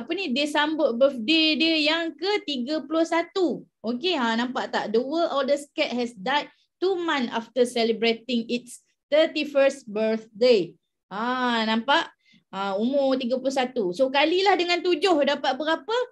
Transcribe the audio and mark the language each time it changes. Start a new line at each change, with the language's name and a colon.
Malay: Dia sambut birthday dia yang ke-31. Okey, nampak tak?
English: The world's oldest cat has died 2 months after celebrating its 31st birthday.
Malay: Nampak? Umur 31. So kalilah dengan 7 dapat berapa?